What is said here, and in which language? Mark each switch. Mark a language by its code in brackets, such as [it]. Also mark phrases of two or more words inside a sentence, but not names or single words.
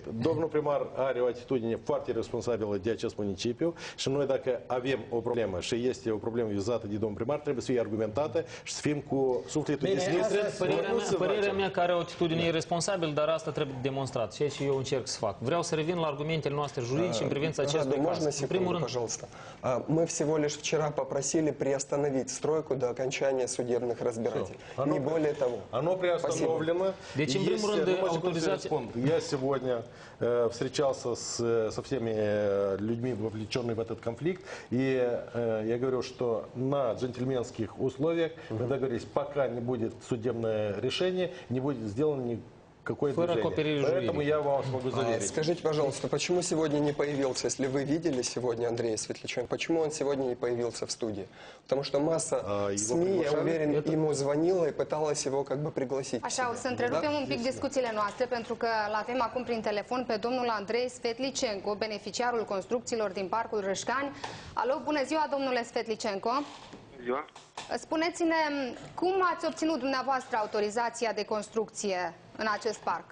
[ro] Domnul primar are o atitudine foarte responsabilă de acest municipiu și noi, dacă avem o problemă și este o problemă vizată de domnul primar, trebuie să fie argumentată și să fim cu sufletul deschis. Părerea mea că are o atitudine irresponsabilă, dar asta trebuie demonstrat, ceea ce eu încerc să fac. Vreau să revin la argumentele noastre juridice în privința acestui caz. În primul rând, [ru] пожалуйста. Мы всего лишь вчера попросили приостановить стройку до окончания судебных разбирательств. Не более того. Оно приостановлено. [ro] Deci, în primul rând, autorizația... [ru] Я сегодня встречался со всеми людьми, вовлеченными в этот конфликт, и я говорю, что на джентльменских условиях мы договорились, пока не будет судебное решение, не будет сделано какое-то движение. Поэтому я вам смогу заверить. Скажите, пожалуйста, почему сегодня не появился, если вы видели сегодня Андрея Светличенко, почему он сегодня не появился в студии? Потому что масса СМИ, я уверен, ему звонила и пыталась его как бы пригласить. [ro] Așa, o să întrerupem un pic discuțiile noastre, pentru că l-avem acum prin telefon pe domnul Andrei Svetlicenko, beneficiarul construcțiilor din Parcul Râșcani. Alo, bună ziua, domnule Svetlicenko. Bună ziua. Spuneți-ne, cum ați obținut dumneavoastră autorizația de construcție în acest parc?